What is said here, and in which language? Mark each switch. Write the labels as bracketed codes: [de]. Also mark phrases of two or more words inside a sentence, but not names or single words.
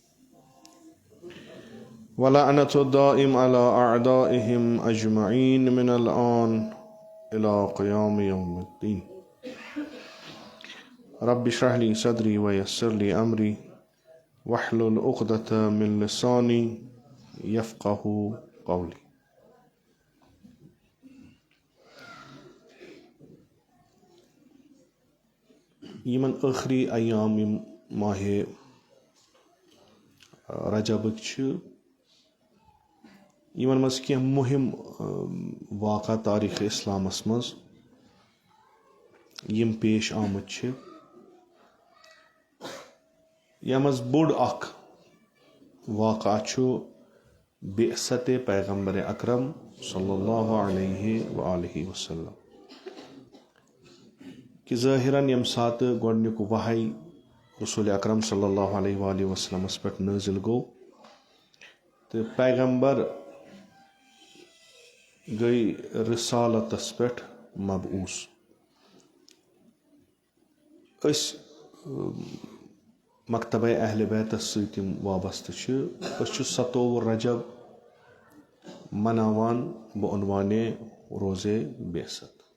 [ar] ولعنة الدائم على أعدائهم أجمعين من الآن إلى قيام يوم الدين رب اشرح لي صدري ويسر لي أمري واحلل عقدة من لساني يفقه قولي. [ks] یمن ٲخری ایام یِم ماہِ رجبٕکۍ چھِ یِمن منٛز کینٛہہ مُہِم واقعہ تاریٖخ اِسلامس منٛز یِم پیش آمٕتۍ چھِ یَتھ منٛز بوٚڑ اکھ واقعہ چھُ بعثت پیغمبر اکرم [ar] صلی اللہ علیہ وآلہ وسلم [ks] کہ ظٲہِرن ییٚمہِ ساتہٕ گۄڈنیُک وحی رسول اکرم [ar] صلی اللہ علیہ وآلہ [ks] وسلمس پٮ۪ٹھ نٲزِل گوٚو تہٕ پیغمبر گٔے رسالتس پٮ۪ٹھ مبعوث. أسۍ مکتبہ اہلِ بیتس سۭتۍ یِم وابستہٕ چھِ أسۍ چھِ 27 رجب مناوان بعنوانِ روزے بعثت.